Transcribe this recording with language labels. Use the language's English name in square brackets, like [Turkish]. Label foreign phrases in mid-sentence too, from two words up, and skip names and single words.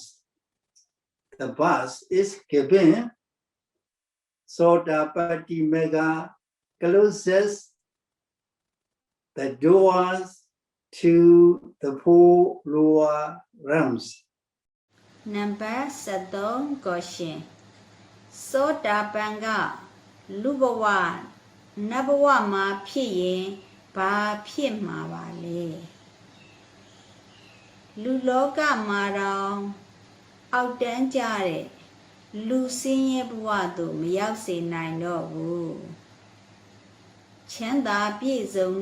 [English] The bus is given, Sotapatti Magga closes the doors to the four lower realms. Number 73 question [Burmese] သောတာပန်ကလူဘဝနတ်ဘဝမှာဖြစ်ရင်ဘာဖြစ်မှာပါလဲလူလောကမှာတော့အောက်တ န်းကြတဲ့လူစင်းရဲ့ဘဝသို့မရောက်စေနိုင်တော့ဘူးချမ်းသာပြည့်စုံ